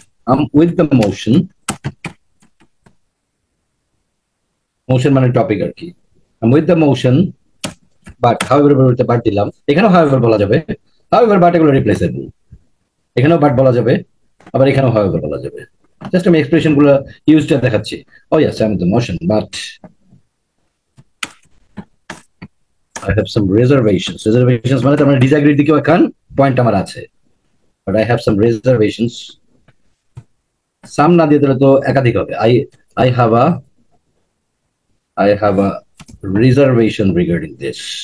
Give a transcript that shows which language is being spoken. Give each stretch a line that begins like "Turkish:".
English: I'm with the motion
Bangla: মানে topic আর কি,
English: I'm with the motion but however
Bangla: বলতে but দিলাম, এখানেও however বলা যাবে, however বাট এগুলো রিপ্লেসেবল, এখানেও বাট বলা যাবে, আবার এখানেও however বলা যাবে, জাস্ট আমি এক্সপ্রেশন গুলো ইউজটা দেখাচ্ছি।
English: Oh yes, I'm with the motion but I have some reservations.
Bangla: Reservations মানে তার মানে ডিসএগ্রির দিকেও এখন পয়েন্ট আমার আছে,
English: but I have some reservations.
Bangla: সাম না দিয়ে দিলে তো একাধিক হবে,
English: I have a reservation regarding this.